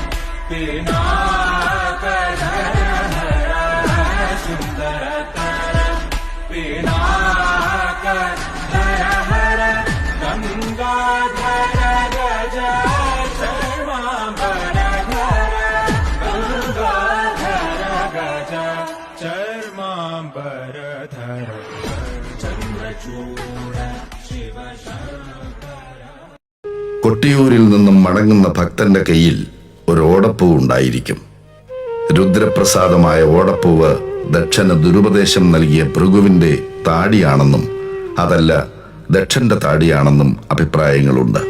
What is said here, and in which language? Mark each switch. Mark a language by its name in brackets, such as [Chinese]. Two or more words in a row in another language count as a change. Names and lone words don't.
[Sanskrit] पिनाकधर हर सुन्दरतर पिनाकधर हर गङ्गाधर गज चर्माम्बर चर्माम्बरधर चन्द्रचूड शिव [Malayalam] കൊട്ടിയൂരിൽ നിന്നും മടങ്ങുന്ന ഭക്തന്റെ കയ്യിൽ ഒരു ഓടപ്പൂവ് ഉണ്ടായിരിക്കും. രുദ്രപ്രസാദമായ ഓടപ്പൂവ് ദക്ഷന് ദുരുപദേശം നൽകിയ ഭൃഗുവിന്റെ താടിയാണെന്നും അതല്ല ദക്ഷന്റെ താടിയാണെന്നും അഭിപ്രായങ്ങളുണ്ട്.